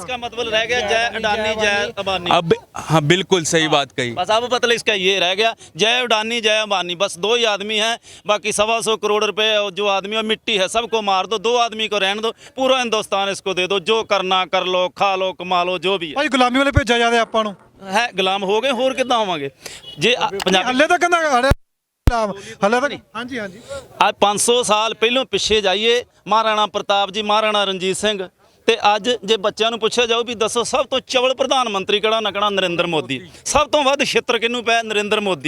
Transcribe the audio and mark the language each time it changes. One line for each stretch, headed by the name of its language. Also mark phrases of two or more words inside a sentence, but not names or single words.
Hindi: इसका मतलब रह गया जय अडानी जय अंबानी। अब हाँ, बिल्कुल सही बात कही। बस अब मतलब इसका ये रह गया जय अडानी जय अंबानी, बस दो ही आदमी हैं। बाकी 125 करोड़ रुपए जो आदमी और मिट्टी है सबको मार दो, दो आदमी को रहने दो, पूरा हिंदुस्तान इसको दे दो, जो करना कर लो, खा लो, कमा लो, जो भी
Punjabi: ਭਾਈ ਗੁਲਾਮੀ ਵਾਲੇ ਭੇਜਿਆ ਜਾ ਰਿਹਾ ਆਪਾਂ ਨੂੰ। ਹੈ ਗੁਲਾਮ ਹੋ ਗਏ, ਹੋਰ ਕਿੱਦਾਂ ਹੋਵਾਂਗੇ ਜੇ ਪੰਜਾਬੀ ਹੱਲੇ ਤਾਂ ਕਹਿੰਦਾ ਹੱਲੇ ਤੱਕ ਹਾਂਜੀ ਹਾਂਜੀ आज 500 ਸਾਲ ਪਹਿਲੋਂ ਪਿੱਛੇ ਜਾਈਏ, ਮਹਾਰਾਣਾ ਪ੍ਰਤਾਪ ਜੀ, ਮਹਾਰਾਣਾ ਰਣਜੀਤ ਸਿੰਘ, ਤੇ ਅੱਜ ਜੇ ਬੱਚਿਆਂ ਨੂੰ ਪੁੱਛਿਆ ਜਾਊ ਵੀ ਦੱਸੋ ਸਭ ਤੋਂ ਚਵਲ ਪ੍ਰਧਾਨ ਮੰਤਰੀ ਕਿਹੜਾ ਨਾ ਕਿਹੜਾ ਨਰਿੰਦਰ ਮੋਦੀ। ਸਭ ਤੋਂ ਵੱਧ ਛਿੱਤਰ ਕਿਹਨੂੰ ਪਿਆ? ਨਰਿੰਦਰ ਮੋਦੀ।